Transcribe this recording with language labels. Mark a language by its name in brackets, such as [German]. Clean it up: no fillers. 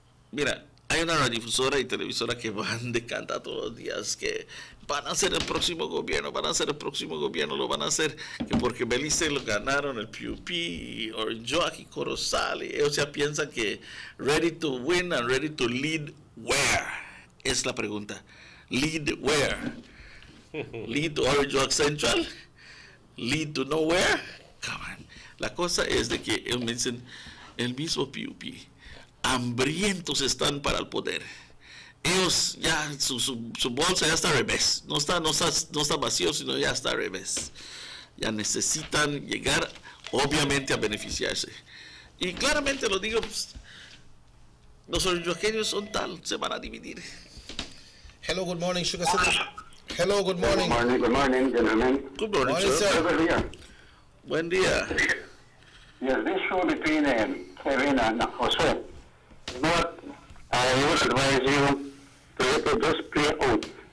[Spanish] Mira, hay una radiodifusora y televisora que van de canta todos los días que van a ser el próximo gobierno, lo van a hacer, que porque Belice lo ganaron el PUP, y Orange Walk y Corozal, y ellos ya piensan que [English] ready to win and ready to lead where, [Spanish] es la pregunta. [English] Lead where? Lead to Orange Walk Central? Lead to nowhere? Come on. [Spanish] La cosa es de que ellos me dicen, el mismo PUP, hambrientos están para el poder. Ellos ya, su bolsa ya está al revés, no está vacío, sino ya está al revés. Ya necesitan llegar obviamente a beneficiarse. Y claramente lo digo, pues, los orinjoqueños son tal, se van a dividir. [English] Hello, good morning, Sugar City. Hello, good morning. Good morning, gentlemen. Good morning, sir. [Spanish] Buen día. [English] Yes, this show between Kevin and Jose, you know what, I would advise you to let it just play out.